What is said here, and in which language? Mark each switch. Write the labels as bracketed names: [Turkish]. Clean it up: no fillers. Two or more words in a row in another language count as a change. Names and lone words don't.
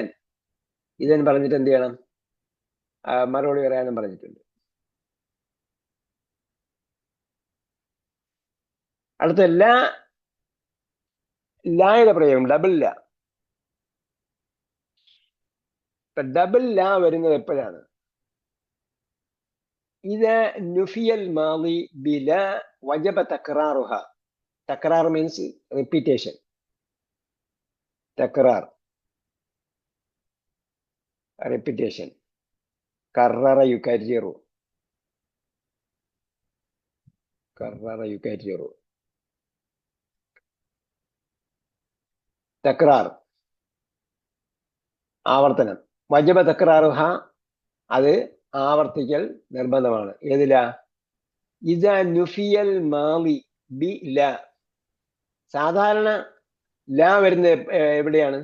[Malayalam] ഇദൻ പറഞ്ഞിട്ട് എന്ത് ചെയ്യണം? മറുപടി പറയാനും പറഞ്ഞിട്ടുണ്ട്. അടുത്ത ലായുടെ പ്രയോഗം ഡബിൾ ലാ. ഡബിൾ ലാ വരുന്നത് എപ്പോഴാണ്? [Arabic] إذا نفي الماضي بلا وجب تكرارها. تكرار [English] means repetition. تكرار repetition. [Arabic] كرر يكرر. كرر يكرر. [Malayalam] تكرار ആവർത്തനം. [Arabic] وجب تكرارها [Malayalam] അത് ആവർത്തിക്കൽ നിർബന്ധമാണ്. [Arabic] ഏതിലാ? إذا نفي الماضي ب لا. [Malayalam] സാധാരണ ലാ വരുന്നത് എവിടെയാണ്?